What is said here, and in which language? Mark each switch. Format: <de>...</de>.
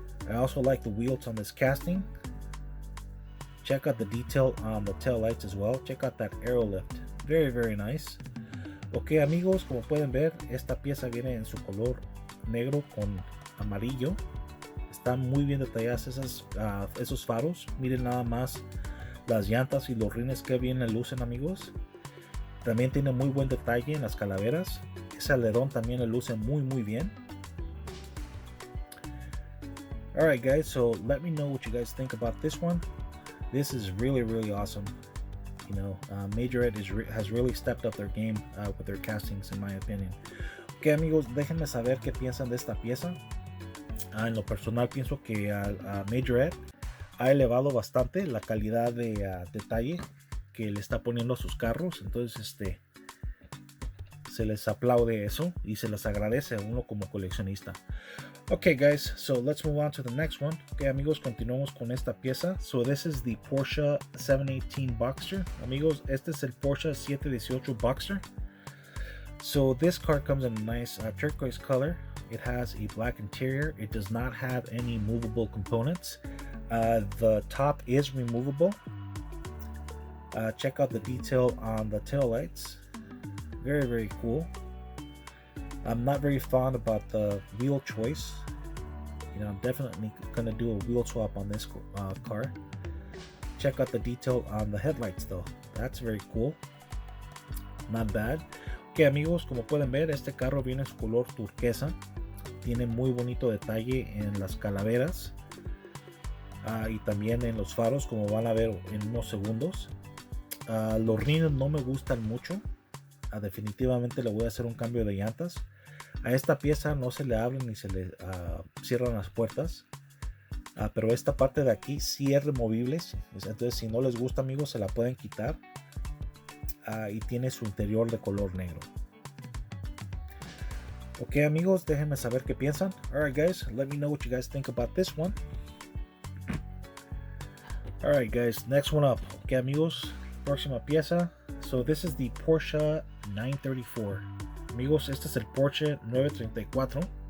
<en>I also like the wheels on this casting. Check out the detail on the tail lights as well. Check out that aero lift. Very nice.</en> <es>Ok, amigos, como pueden ver, esta pieza viene en su color negro con amarillo. Están muy bien detalladas esos faros. Miren nada más las llantas y los rines que bien le lucen, amigos. También tiene muy buen detalle en las calaveras. Ese alerón también le luce muy bien.</es> <en>Alright, guys, so let me know what you guys think about this one. This is really awesome. You know, Majorette has really stepped up their game with their castings, in my opinion.</en> <es>Ok, amigos, déjenme saber qué piensan de esta pieza. En lo personal, pienso que Majorette ha elevado bastante la calidad de detalle que le está poniendo a sus carros. Entonces, se les aplaude eso y se les agradece a uno como coleccionista.</es> <en>Okay, guys, so let's move on to the next one.</en> <es>Okay, amigos, continuamos con esta pieza.</es> <en>So this is the Porsche 718 Boxster.</en> <es>Amigos, este es el Porsche 718 Boxster.</es> <en>So this car comes in a nice turquoise color. It has a black interior. It does not have any movable components. The top is removable. Check out the detail on the tail lights. Very, very cool. I'm not very fond about the wheel choice. You know, I'm definitely gonna do a wheel swap on this car. Check out the detail on the headlights though. That's very cool. Not bad.</en> <es>Ok amigos, como pueden ver, este carro viene en su color turquesa. Tiene muy bonito detalle en las calaveras y también en los faros, como van a ver en unos segundos. Los rines no me gustan mucho. Definitivamente le voy a hacer un cambio de llantas. A esta pieza no se le abren ni se le cierran las puertas. Pero esta parte de aquí sí es removible. Entonces si no les gusta amigos se la pueden quitar. Y tiene su interior de color negro. Ok amigos, déjenme saber qué piensan.</es> <en>Alright guys, let me know what you guys think about this one. Alright guys, next one up.</en> <es>Ok amigos, próxima pieza.</es> <en>So this is the Porsche 934.</en> <es>Amigos, este es el Porsche 934.</es>